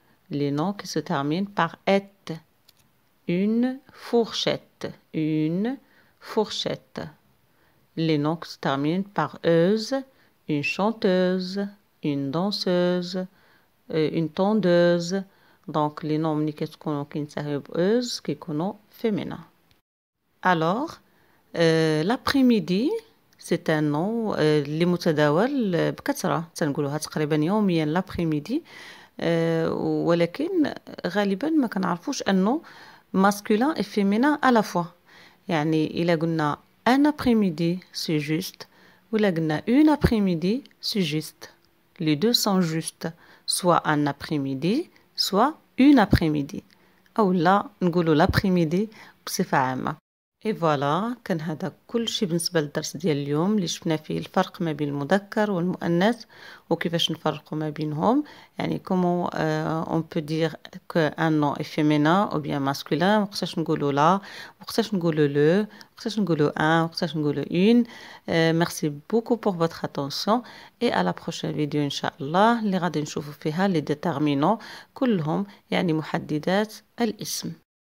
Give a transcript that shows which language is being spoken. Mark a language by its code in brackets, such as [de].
[fr] Les noms qui se terminent par et, une fourchette, Les noms qui se terminent par euse, une chanteuse, une danseuse, une tondeuse. Donc les noms qui [ar] كينتهيو بeuse كيكونوا [fr] féminins. Alors l'après-midi c'est un nom [ar] اللي متداول بكثرة تنقولوها تقريبا يوميا [fr] l'après-midi. [ar] ولكن غالبا ما كنعرفوش انه [fr] masculin et féminin à la fois. [ar] يعني إلا قلنا [fr] un après-midi c'est juste [ar] ولا قلنا [fr] une après-midi c'est juste. Les deux sont justes, soit un après-midi soit une après-midi. [ar] أو لا نقولوا l'après-midi بصفة عامة. [fr] Et voilà, [ar] كان هذا كل شيء بالنسبة للدرس ديال اليوم اللي شفنا فيه الفرق ما بين المذكر والمؤنث وكيفاش نفرقوا ما بينهم. [fr] يعني comment on peut dire qu'un nom est féminin ou bien masculin. [ar] وقتاش نقولوا لا وقتاش نقولوا le وقتاش نقولوا un وقتاش نقولوا une. [fr] Merci beaucoup pour votre attention et à la prochaine vidéo [ar] إن شاء الله اللي غادي نشوفوا فيها [fr] les déterminants [ar] كلهم يعني محددات الاسم.